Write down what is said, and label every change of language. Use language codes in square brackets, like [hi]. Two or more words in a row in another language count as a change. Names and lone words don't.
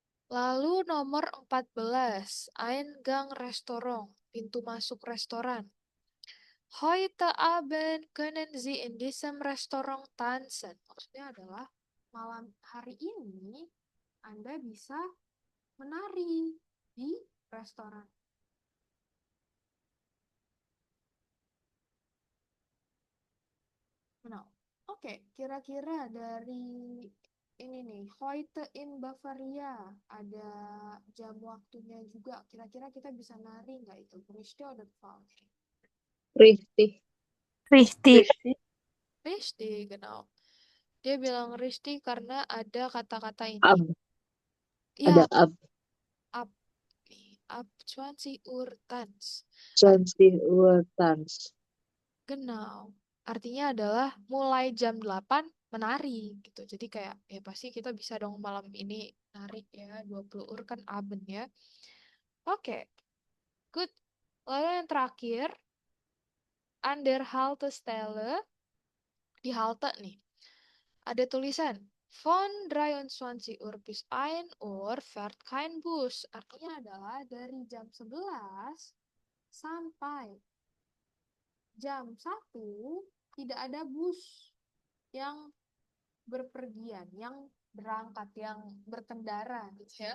[id] Lalu nomor 14, [de] Eingang Restaurant, [id] pintu masuk restoran. [de] Heute Abend können Sie in diesem Restaurant tanzen. [id] Maksudnya adalah malam hari ini Anda bisa menari di restoran. Nah, oke, kira-kira dari ini nih, [de] Heute in Bavaria, [id] ada jam waktunya juga. Kira-kira kita bisa nari nggak itu? [de] Richtig oder falsch? Richtig. Richtig. Richtig, genau. [id] Dia bilang richtig karena ada kata-kata ini. [de] Ab. [id] Ya, Ada ab. [de] ab. Ab 20 Uhr Tanz. 20 Uhr Tanz. Genau. [id] Artinya adalah mulai jam 8 menari gitu. Jadi kayak ya pasti kita bisa dong malam ini nari ya 20 Uhr kan Abend ya. Oke, good. Lalu yang terakhir, [de] an der Haltestelle, [id] di halte nih. Ada tulisan [de] Von 23 Uhr bis 1 Uhr fährt kein Bus. [id] Artinya adalah dari jam 11 sampai jam 1 tidak ada bus yang berpergian, yang berangkat, yang berkendara gitu ya.